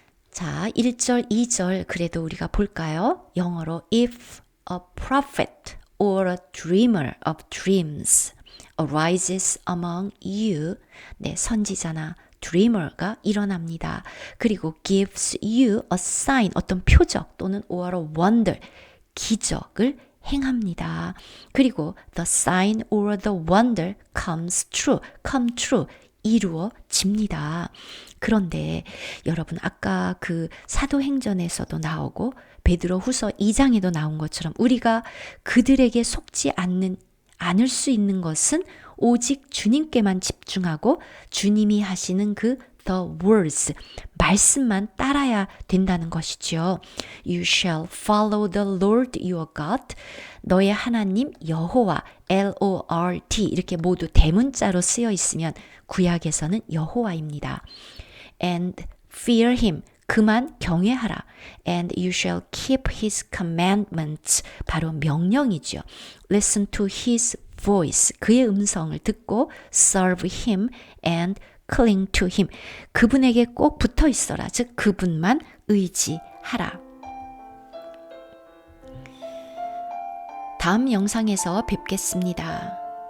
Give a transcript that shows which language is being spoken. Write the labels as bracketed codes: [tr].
[ko] 자, 1절, 2절 그래도 우리가 볼까요? 영어로 [en] If a prophet or a dreamer of dreams arises among you. [ko] 네, 선지자나 dreamer가 일어납니다. [en] 그리고 gives you a sign, [ko] 어떤 표적 또는 [en] or a wonder, [ko] 기적을 행합니다. [en] 그리고 the sign or the wonder comes true, come true, [ko] 이루어집니다. 그런데 여러분 아까 그 사도행전에서도 나오고 베드로후서 2장에도 나온 것처럼 우리가 그들에게 속지 않을 수 있는 것은 오직 주님께만 집중하고 주님이 하시는 그 [en] the words, [ko] 말씀만 따라야 된다는 것이죠. [en] You shall follow the Lord your God. [ko] 너의 하나님 여호와, L-O-R-D 이렇게 모두 대문자로 쓰여 있으면 구약에서는 여호와입니다. [en] And fear him. [ko] 그만 경외하라. [en] And you shall keep his commandments. [ko] 바로 명령이죠. [en] Listen to his voice. [ko] 그의 음성을 듣고 [en] serve him and cling to him. [ko] 그분에게 꼭 붙어 있어라. 즉 그분만 의지하라. 다음 영상에서 뵙겠습니다.